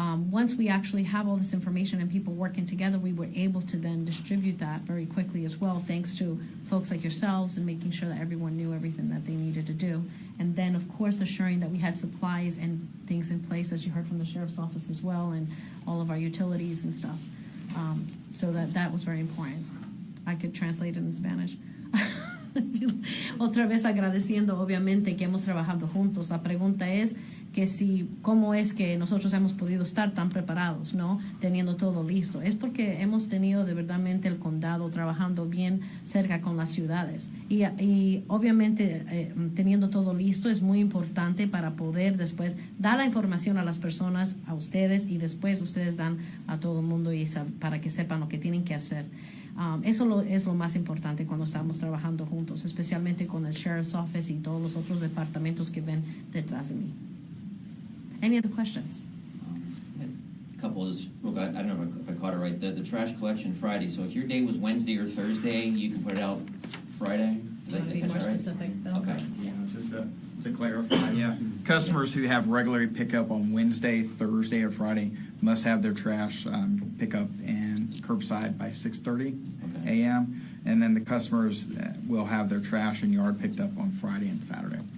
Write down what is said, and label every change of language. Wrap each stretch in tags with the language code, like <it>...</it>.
<en>Once we actually have all this information and people working together, we were able to then distribute that very quickly as well, thanks to folks like yourselves and making sure that everyone knew everything that they needed to do. And then, of course, assuring that we had supplies and things in place, as you heard from the sheriff's office as well, and all of our utilities and stuff. So that was very important. I could translate it in Spanish.</en> <es>Otra vez agradeciendo, obviamente, que hemos trabajado juntos. La pregunta es que cómo es que nosotros hemos podido estar tan preparados, ¿no? Teniendo todo listo. Es porque hemos tenido de verdadmente el condado trabajando bien cerca con las ciudades. Y obviamente teniendo todo listo es muy importante para poder después dar la información a las personas, a ustedes, y después ustedes dan a todo el mundo para que sepan lo que tienen que hacer. Eso es lo más importante cuando estamos trabajando juntos, especialmente con el Sheriff's Office y todos los otros departamentos que ven detrás de mí.</es> <en>Any other questions? A couple is, look, I don't know if I caught it right. The trash collection Friday. So if your day was Wednesday or Thursday, you can put it out Friday? To be more specific, Bill. Okay. Yeah, just to clarify, yeah. Customers who have regular pickup on Wednesday, Thursday, or Friday must have their trash pickup and curbside by 6:30 a.m. And then the customers will have their trash and yard picked up on Friday and Saturday.</en>